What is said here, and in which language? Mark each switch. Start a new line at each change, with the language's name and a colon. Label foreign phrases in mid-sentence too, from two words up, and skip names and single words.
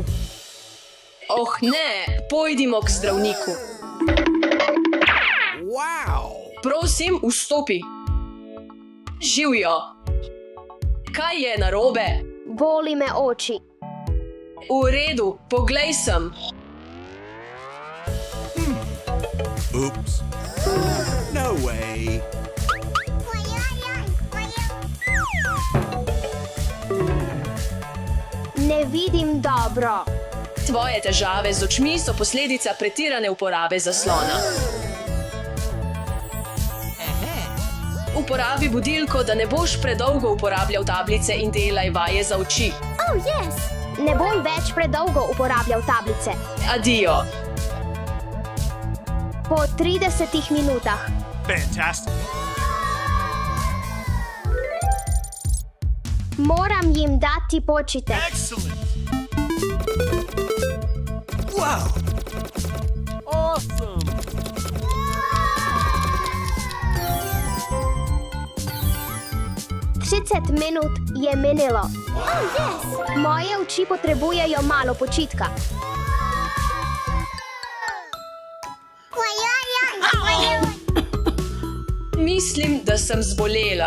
Slovenian: Oh ne, pojdimo k zdravniku. Wow. Prosim, vstopi. Živijo. Kaj je narobe? Boli me oči. V redu, poglej sem. Oops.
English: No way.
Slovenian: Ne vidim dobro. Tvoje težave z očmi so posledica pretirane uporabe zaslona. Uporabi budilko, da ne boš predolgo uporabljal tablice in delaj vaje za oči.
English: Oh, yes.
Slovenian: Ne bom več predolgo uporabljal tablice. Adijo. Po 30 minutah. Fantastic. Moram jim dati počitek.
English: Excellent. Wow. Awesome.
Slovenian: Minut je minilo.
English: Oh, yes.
Slovenian: Moje oči potrebujejo malo počitka. Mislim, da sem zbolela.